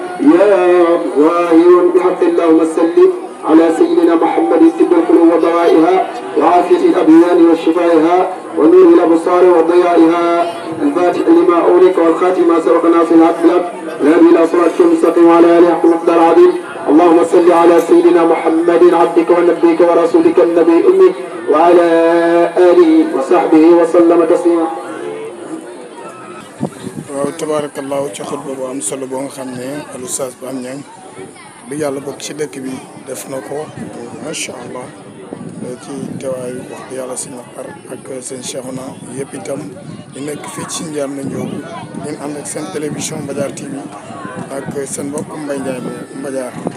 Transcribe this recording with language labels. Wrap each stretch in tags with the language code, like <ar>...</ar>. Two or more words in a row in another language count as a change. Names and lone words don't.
<ar>يا ظاهر بحق اللهم صل على سيدنا محمد طب القلوب ودوائها وعافية الأبيان وشفائها ونور الأبصار وضيائها الفاتح لما أولك والخاتم ما سبق ناصر الحق لك الهادي إلى صراطك المستقيم وعلى آله حق مقدار عظيم اللهم صل على سيدنا محمد عبدك ونبيك ورسولك النبي الأمي وعلى آله وصحبه وسلم تسليما. تبارك الله</ar> <wo>ci xutba bu am solo boo nga xam ne al oustaz Pape Niang bi yàlla bokk ci dëkk bi def na ko</wo> <ar>ما شاء الله</ar> <wo>ci teewaayu wax dëgg yàlla sëñ Maxtar ak sëñ Cheikhouna yëpp itam ñu nekk fii ci Ndiamé Ndiop ngeen ànd ak seen télévision Mbadiar TV ak seen mbokk Mbaye Ndiaye bu Mbadiar.</wo>